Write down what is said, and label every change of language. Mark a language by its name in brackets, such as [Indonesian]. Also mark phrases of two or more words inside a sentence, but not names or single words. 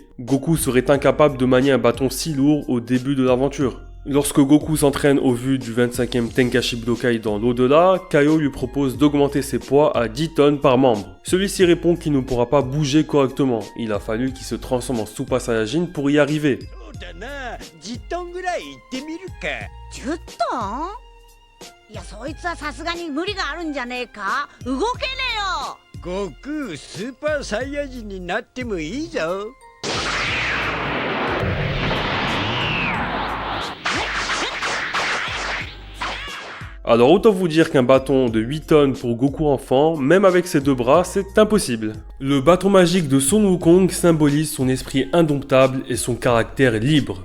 [French] Goku serait incapable de manier un bâton si lourd au début de l'aventure. Lorsque Goku s'entraîne au vu du 25e Tenkaichi Budokai dans l'au-delà, Kaio lui propose d'augmenter ses poids à 10 tonnes par membre. Celui-ci répond qu'il ne pourra pas bouger correctement. Il a fallu qu'il se transforme en Super Saiyajin pour y arriver. [Japanese] 10 トンぐらい行ってみるか。 10トン？いや、そいつはさすがに無理があるんじゃねえか？動けねえよ。悟空スーパーサイヤ人になってもいいぞ。 [French] Alors autant vous dire qu'un bâton de 8 tonnes pour Goku enfant, même avec ses deux bras, c'est impossible. Le bâton magique de Sun Wukong symbolise son esprit indomptable et son caractère libre.